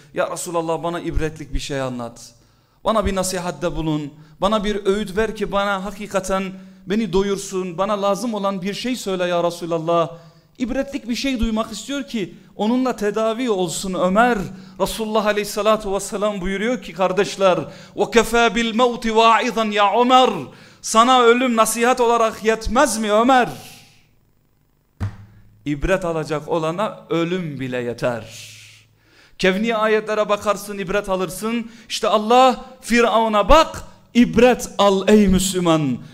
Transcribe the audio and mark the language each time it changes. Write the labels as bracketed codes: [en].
[tr] Ya Resulallah bana ibretlik bir şey anlat. Bana bir nasihatte bulun. Bana bir öğüt ver ki bana hakikaten beni doyursun. Bana lazım olan bir şey söyle ya Resulallah. İbretlik bir şey duymak istiyor ki onunla tedavi olsun Ömer. Resulullah aleyhissalatu vesselam buyuruyor ki kardeşler. [ar] وَكَفَى بِالْمَوْتِ وَاِذًا ya Ömer. [tr] Sana ölüm nasihat olarak yetmez mi Ömer? İbret alacak olana ölüm bile yeter. Kevni ayetlere bakarsın ibret alırsın. İşte Allah Firavun'a bak ibret al ey Müslüman.